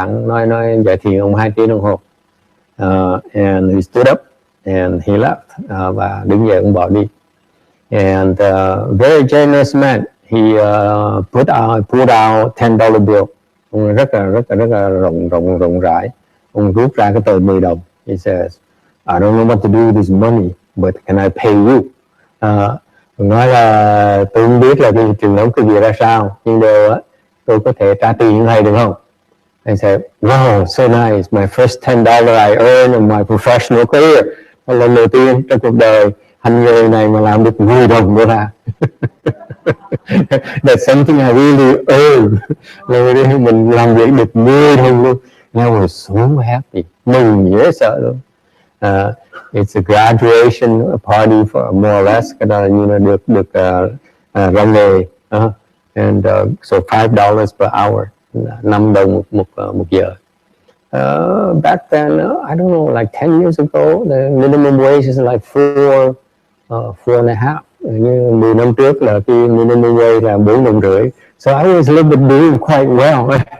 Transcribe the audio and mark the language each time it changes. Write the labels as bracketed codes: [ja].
[vi] Nói dạy thiền ông 2 tiếng đồng hồ. [en] And he stood up and he left. [vi] Và đứng dậy ông bỏ đi. [en] And very generous man. He pulled out $10 bill. [vi] Ông rất là rộng rãi. Ông rút ra cái tờ 10 đồng. [en] He says, I don't know what to do with this money, but can I pay you? [vi] Nói là tôi không biết là cái trường hợp cái gì ra sao, nhưng đều tôi có thể trả tiền này được không? [en] I said, wow, so nice, my first $10 I earned in my professional career. [vi] Đó là lần đầu tiên trong cuộc đời hành nghề này mà làm được 10 đồng nữa ra. [en] That's something I really earned. [vi] Là mình làm việc được 10 đồng luôn. [en] I was so happy, [vi] mừng dễ sợ luôn. [en] It's a graduation party for more or less, [vi] cái đó như là được ra nghề, [en] and so $5 per hour, [vi] 5 đồng một giờ. [en] back then, I don't know, like 10 years ago, the minimum wage is like 4.5. [vi] Như 10 năm trước là cái [en] minimum wage [vi] là 4,5 đồng. [en] So I was a little bit doing quite well.